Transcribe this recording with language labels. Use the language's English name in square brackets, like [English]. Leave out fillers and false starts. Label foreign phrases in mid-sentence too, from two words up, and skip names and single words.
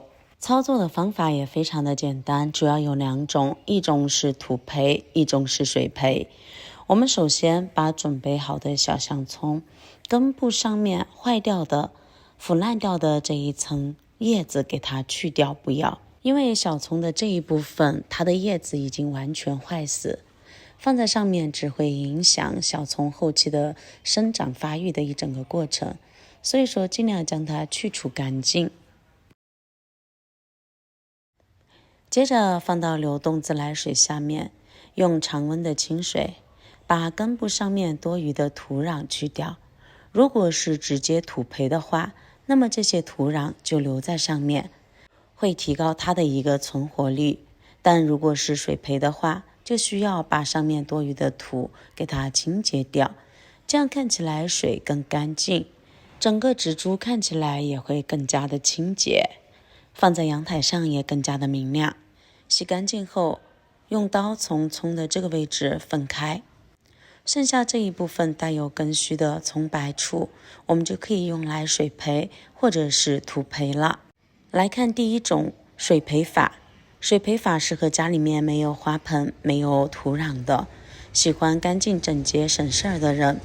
[Chinese] 操作的方法也非常的簡單，主要有2種，一種是土培，一種是水培。我們首先把準備好的小香蔥根部上面壞掉的、腐爛掉的這一層葉子給它去掉，不要。因為小蔥的這一部分，它的葉子已經完全壞死，放在上面只會影響小蔥後期的生長發育的一整個過程，所以說盡量將它去除乾淨。接着放到流動自來水下面，用常溫的清水把根部上面多餘的土壤去掉。如果是直接土培的話，那麼這些土壤就留在上面，會提高它的一個存活率。但如果是水培的話，就需要把上面多余的土給它清潔掉，這樣看起來水更乾淨，整個植株看起來也會更加的清潔，放在陽台上也更加的明亮。洗乾淨後，用刀從蔥的這個位置分開，剩下這一部分帶有根須的蔥白處，我們就可以用來水培或者是土培了。來看第一種水培法，水培法適合家裡面沒有花盆、沒有土壤的，喜歡乾淨整潔省事兒的人。